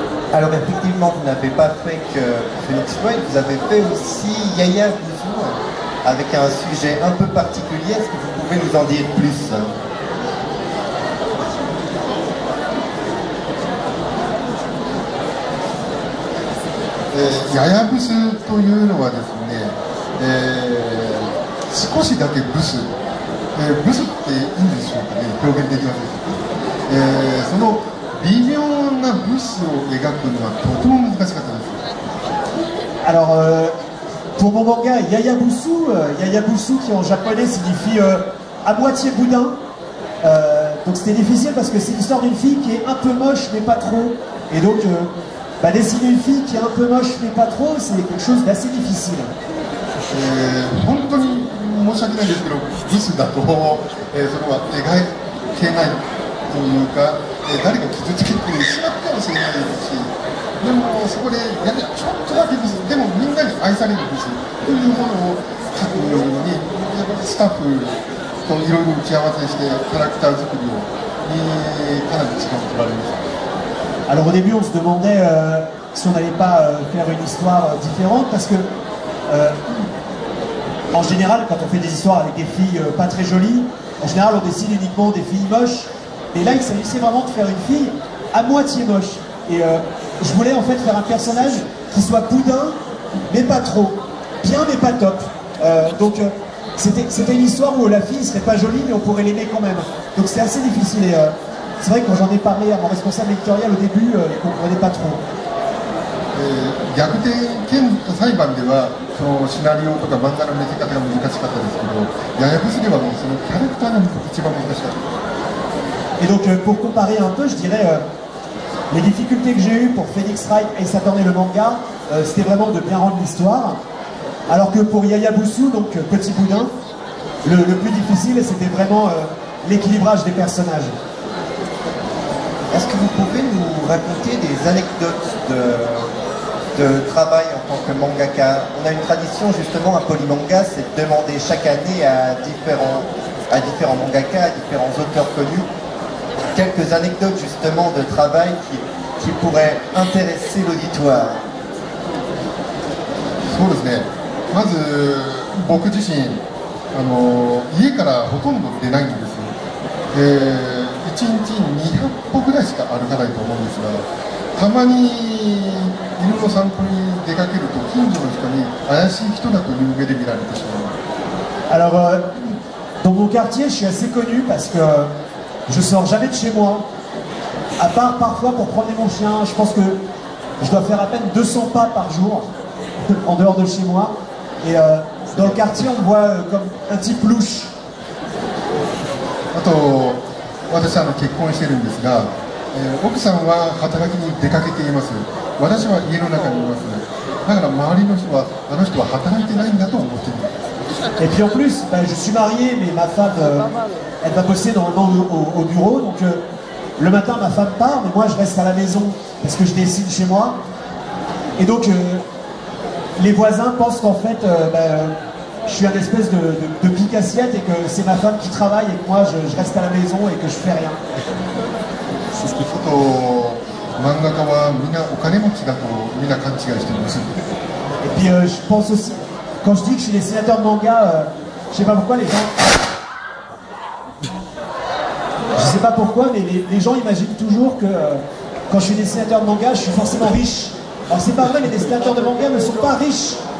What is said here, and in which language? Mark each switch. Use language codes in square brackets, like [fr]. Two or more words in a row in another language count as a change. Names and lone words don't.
[fr] Alors effectivement, vous n'avez pas fait que Phoenix Wright, vous avez fait aussi Yaya Bouzou, avec un sujet un peu particulier. Est-ce que vous pouvez nous en dire plus? [ja] ややブスというのはですね、少しだけブス、ブスっていいんでしょうかね、表現できますでしょうか、その微妙なブスを描くのはとても難しかったです。 [fr] Alors, pour mon manga Yaya Busu qui en japonais signifie à moitié boudin. Donc c'était difficile parce que c'est l'histoire d'une fille qui est un peu moche mais pas trop. Et donc dessiner une fille qui est un peu moche mais pas trop, c'est quelque chose d'assez difficile. [ja] 本当に申し訳ないんですけど、ブスだと、それは描けないというか、誰か傷つけてしまうかもしれないですし、でもそこでやはりちょっとだけブス、でもみんなに愛されるブスというものを描くのに、やっぱりスタッフといろいろ打ち合わせしてキャラクター作りにかなり時間を取られました。 [fr] Alors au début on se demandait si on n'allait pas faire une histoire différente parce que en général quand on fait des histoires avec des filles pas très jolies, en général on dessine uniquement des filles moches, et là il s'agissait vraiment de faire une fille à moitié moche, et je voulais en fait faire un personnage qui soit boudin mais pas trop, bien mais pas top, donc c'était une histoire où la fille ne serait pas jolie mais on pourrait l'aimer quand même, donc c'était assez difficile, et c'est vrai que quand j'en ai parlé à mon responsable éditorial au début, il ne comprenait pas trop. [ja] 逆転裁判ではそのシナリオとか漫画の見せ方が難しかったですけど、ややブスではもうそのキャラクターが一番難しかった。 [fr] Et donc pour comparer un peu, je dirais les difficultés que j'ai eues pour Phoenix Wright et Saturne le manga, c'était vraiment de bien rendre l'histoire. Alors que pour Yaya Busu, donc Petit Boudin, le plus difficile c'était vraiment l'équilibrage des personnages. Est-ce que vous pouvez nous raconter des anecdotes de travail en tant que mangaka? On a une tradition justement à Polymanga, c'est de demander chaque année à différents mangakas, à différents auteurs connus, quelques anecdotes justement de travail qui pourraient intéresser l'auditoire. [ja] そうですね。まず僕自身家からほとんど出ないんです。1日200歩ぐらいしか歩かないと思うんですが、たまに犬の散歩に出かけると近所の人に怪しい人だという目で見られてしまう。 [fr] Alors dans mon quartier, je suis assez connu parce que je sors jamais de chez moi, à part parfois pour promener mon chien. Je pense que je dois faire à peine 200 pas par jour en dehors de chez moi, et dans le quartier on me voit comme un type louche. [ja] あと私結婚してるんですが、奥さんは働きに出かけています。私は家の中にいます。だから周りの人はあの人は働いてないんだと思っています。 [fr] Et puis en plus, je suis marié, mais ma femme, elle va bosser normalement au bureau, donc le matin ma femme part, mais moi je reste à la maison parce que je dessine chez moi, et donc les voisins pensent qu'en fait je suis un espèce de pique-assiette et que c'est ma femme qui travaille et que moi je reste à la maison et que je fais rien. C'est ce qu'il faut. [ja] 漫画家はみんなお金持ちだとみんな勘違いしています。 [fr] Et puis je pense aussi, quand je dis que je suis dessinateur de manga, je sais pas pourquoi les gens... Je sais pas pourquoi, mais les gens imaginent toujours que quand je suis dessinateur de manga, je suis forcément riche. Alors c'est pas vrai, les dessinateurs de manga ne sont pas riches.